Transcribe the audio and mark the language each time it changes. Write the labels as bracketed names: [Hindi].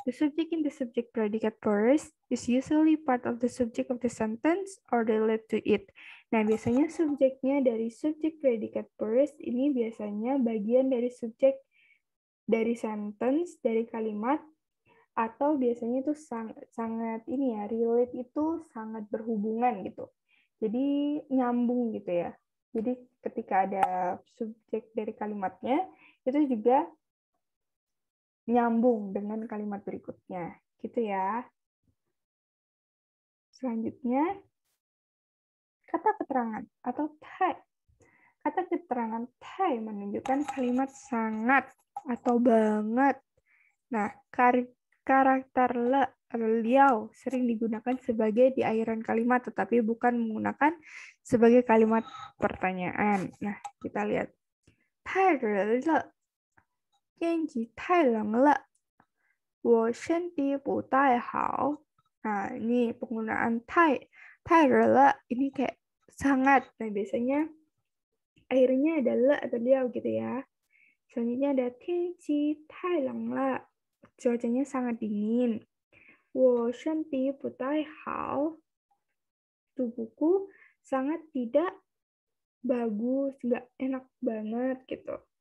[English] The subject in the subject predicate verse is usually part of the subject of the sentence or relate to it. [Indonesian] Nah, biasanya subjeknya dari [English] subject predicate verse [Indonesian] ini biasanya bagian dari subjek dari [English] sentence, [Indonesian] dari kalimat, atau biasanya itu sangat ini ya, [English] relate [Indonesian] itu sangat berhubungan gitu. Jadi nyambung gitu ya. Jadi ketika ada subjek dari kalimatnya, itu juga nyambung dengan kalimat berikutnya. Gitu ya. Selanjutnya, kata keterangan atau tai. Kata keterangan tai menunjukkan kalimat sangat atau banget. Nah, karakter le, liao sering digunakan sebagai di akhiran kalimat, tetapi bukan menggunakan sebagai kalimat pertanyaan. Nah, kita lihat. [Chinese] Tai re le, 天气太冷了，我身体不太好. [Indonesian] Nah, ini penggunaan [Chinese] tai re le, [Indonesian] ini kayak sangat. Nah, biasanya akhirnya ada le atau liao gitu ya. Selanjutnya ada [Chinese] 天气太冷了, [Indonesian] cuacanya sangat dingin. [Chinese] 我身体不太好, [Indonesian] tubuhku sangat tidak bagus, nggak enak banget gitu.